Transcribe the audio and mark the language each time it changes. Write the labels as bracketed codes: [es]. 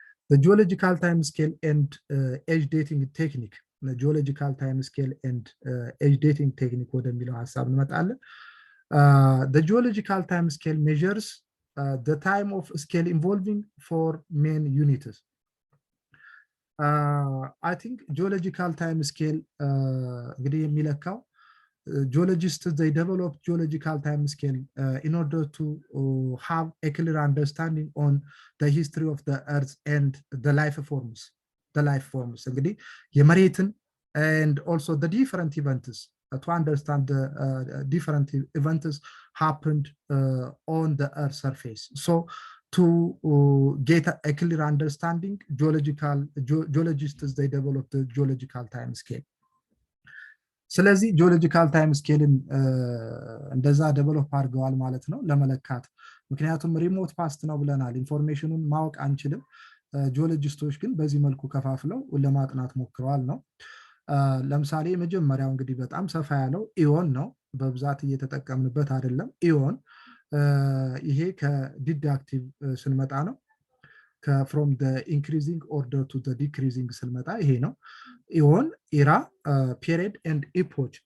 [en] the geological time scale and age dating technique geological time scale and age dating technique [am] ወደሚለው ሐሳብ እንመጣለን። [en] the geological time scale measures the time of scale involving four main units. I think geological time scale እንግዲህ የሚለካው geologists they develop geological time scale in order to have a clear understanding on the history of the earth and the life forms [am] እንግዲህ የመሬትን [en] and also the different events to understand the different events happened on the earth surface. So to get a clear understanding, geologists they develop the geological time scale. [am] ስለዚህ ጂኦሎጂካል ታይም ስኬልን እንደዛ ዴቨሎፕ አድርገዋል ማለት ነው ለመለካት። ምክንያቱም ሪሞት ፓስት ነው ብለናል፣ ኢንፎርሜሽኑን ማወቅ አንችልም። ጂኦሎጂስቶች ግን በዚህ መልኩ ከፋፍለው ለማጥናት ሞክረዋል ነው። ለምሳሌ መጀመሪያው እንግዲህ በጣም ሰፋ ያለው ኢዮን ነው፣ በብዛት እየተጠቀምንበት አይደለም። ኢዮን ይሄ ከዲዳክቲቭ ስንመጣ ነው። [en] from the increasing order to the decreasing [am] ስንመጣ ይሄ ነው። ኢዮን era, period and epoch.